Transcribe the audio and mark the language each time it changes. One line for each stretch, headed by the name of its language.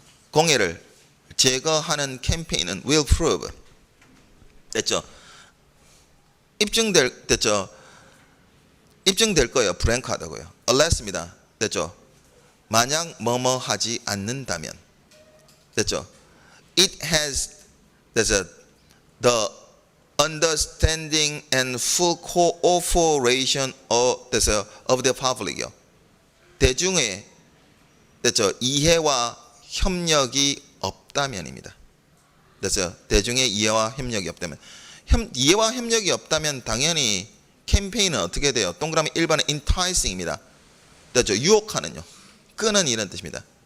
Korean: 공해를 제거하는 캠페인은
English: will prove.
Korean: 됐죠? 됐죠? 입증될 거예요. 브랭크하다고요. unless입니다. 됐죠? 만약 뭐뭐 하지 않는다면. 됐죠?
English: It has the understanding and full cooperation of the public이요.
Korean: 대중의 됐죠? 이해와 협력이 없다면입니다. 됐어요? 대중의 이해와 협력이 없다면. 이해와 협력이 없다면 당연히 캠페인은 어떻게 돼요? 동그라미 1번은 enticing입니다. 됐죠? 유혹하는요. 끄는 이런 뜻입니다.